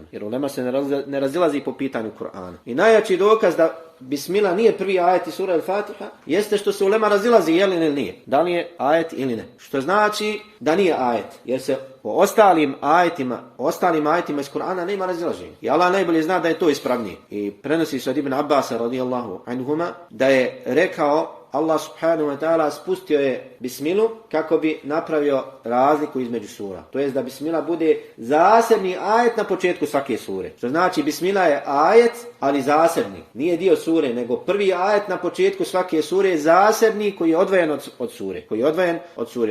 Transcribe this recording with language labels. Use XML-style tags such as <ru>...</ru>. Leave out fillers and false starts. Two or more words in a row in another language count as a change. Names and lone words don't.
<bs>Jer ulema se ne razilazi po pitanju Kur'ana. I najjači dokaz da bismila nije prvi ajet iz sura Al-Fatiha jeste što se ulema razilazi je li ili nije. Da li je ajet ili ne. Što znači da nije ajet. Jer se o ostalim ajetima iz Kur'ana nema razilaženja. I Allah najbolje zna da je to ispravnije. I prenosi se od Ibn Abbasa</bs> <ar>رضي الله عنهما</ar> <bs>da je rekao</bs> <ar>الله سبحانه وتعالى</ar> <bs>spustio je bismilu kako bi napravio razliku između sura. To jest da bismila bude zasebni ajet na početku svake sure. Što znači bismila je ajet, ali zasebni. Nije dio sure, nego prvi ajet na početku svake sure je zasebni koji je odvojen od sure.</bs>